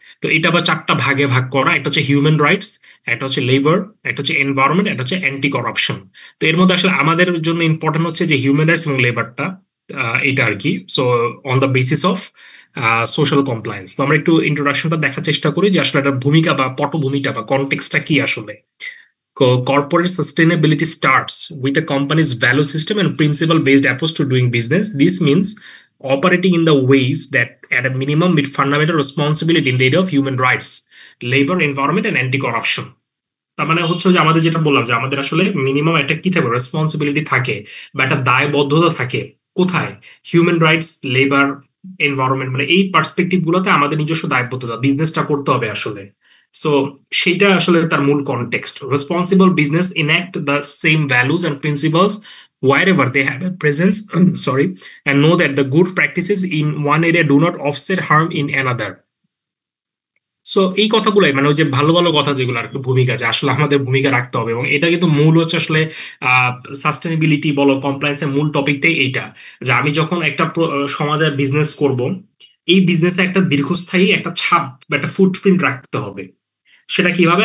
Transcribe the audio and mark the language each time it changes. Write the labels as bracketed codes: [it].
[bn] তো এটা আবার 4টা ভাগে ভাগ করা, একটা হচ্ছে হিউম্যান রাইটস, একটা হচ্ছে লেবার, একটা হচ্ছে এনভায়রনমেন্ট, একটা হচ্ছে অ্যান্টি করাপশন। তো এর মধ্যে আসলে আমাদের জন্য ইম্পর্টেন্ট হচ্ছে যে হিউম্যান রাইটস এবং লেবারটা, এটা আর কি। [en] So on the basis of social compliance. [bn] তো আমরা একটু ইন্ট্রোডাকশনটা দেখার চেষ্টা করি যে আসলে একটা ভূমিকা বা পটভূমিটা বা কনটেক্সটটা কি আসলে। [en] Corporate sustainability starts with a company's value system and principle based approach to doing business. This means operating in the ways that, at a minimum, meet fundamental responsibility in the area of human rights, labor, environment, and anti corruption. [bn] তার মানে হচ্ছে যে আমাদের যেটা বললাম যে আমাদের আসলে মিনিমাম একটা কি থাকে, রেসপন্সিবিলিটি থাকে বা একটা দায়বদ্ধতা থাকে। কোথায়? হিউম্যান রাইটস, লেবার, এনভায়রনমেন্ট, মানে এই পার্সপেক্টিভ গুলোতে আমাদের নিজস্ব দায়বদ্ধতা, বিজনেসটা করতে হবে আসলে। সো সেইটা আসলে তার মূল context. [en] Responsible business enact the same values and principles wherever they have a presence sorry, and know that the good practices in one area do not offset harm in another. [bn] So এই কথাগুলাই মানে ওই যে ভালো ভালো কথা যেগুলো আর কি, ভূমিকা যে আসলে আমাদের ভূমিকা রাখতে হবে, এবং এটা কিন্তু মূল হচ্ছে আসলে সাস্টেনেবিলিটি বলো কমপ্লায়েন্সের মূল টপিকটাই এইটা। যে আমি যখন একটা সমাজে বিজনেস করব, এই বিজনেসে একটা দীর্ঘস্থায়ী একটা ছাপ বা একটা ফুটপ্রিন্ট রাখতে হবে। সেটা কিভাবে?